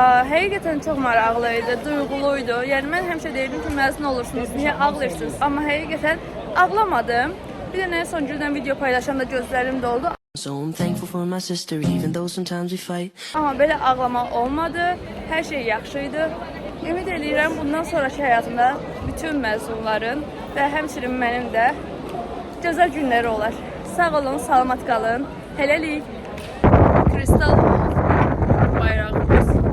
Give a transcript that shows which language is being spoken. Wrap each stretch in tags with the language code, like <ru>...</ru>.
<az>Həqiqətən çox maraqlı idi, duyğuluydu. Yəni mən həmişə deyirdim ki, məzun olursunuz, niyə ağlayırsınız? Amma həqiqətən ağlamadım. Bir də nəyə son güldən video paylaşanda gözlərim doldu.</az> <en>So I'm thankful for my sister, even though sometimes we fight.</en> <az>Amma belə ağlama olmadı. Hər şey yaxşı idi. Ümid edirəm bundan sonraki həyatımda bütün məzunların və həmçinin mənim də gözəl günləri olar. Sağ olun, salamat qalın. Hələlik. Kristal bayrağımız.</az>